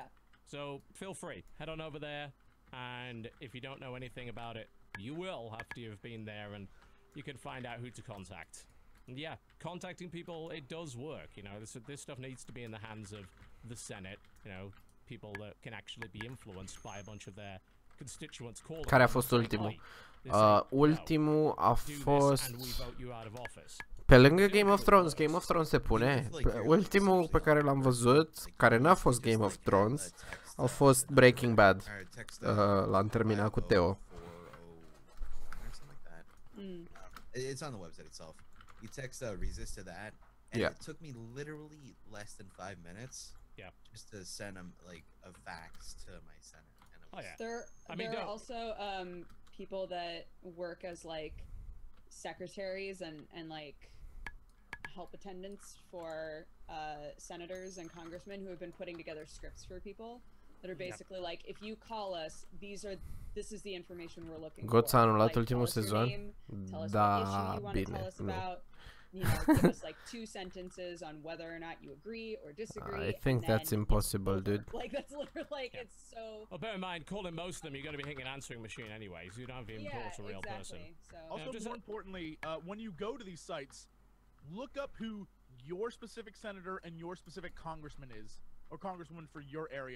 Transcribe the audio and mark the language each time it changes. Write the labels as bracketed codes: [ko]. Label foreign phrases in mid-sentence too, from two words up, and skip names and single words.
[en] So feel free, head on over there, and if you don't know anything about it, you will after you've been there, and you can find out who to contact. And yeah, contacting people, it does work. You know, this stuff needs to be in the hands of the Senate. You know, people that can actually be influenced by a bunch of their constituents. [ro] Care a fost ultimul? Ultimul a fost... Pe lângă Game of Thrones, Game of Thrones se pune. Ultimul pe care l-am văzut, care n-a fost Game of Thrones, a fost Breaking Bad. L-am terminat cu Teo. [en] It's on the website itself. You text resist to that, and it took me literally less than 5 minutes. Yeah. Just to send them like a fax to my center. And it was, There are also people that work as like secretaries and like help attendants for senators and congressmen who have been putting together scripts for people that are basically like, if you call us, this is the information we're looking for. [ro] Goț a anulat ultimul sezon? Da, bine, nu. [en] You know, give us like 2 sentences on whether or not you agree or disagree. I think that's impossible, dude. Like that's literally like it's so. Well, bear in mind, calling most of them, you're going to be hitting an answering machine anyway, so you don't have to even call to a real person. So. Also, more importantly, when you go to these sites, look up who your specific senator and your specific congressman is, or congresswoman for your area.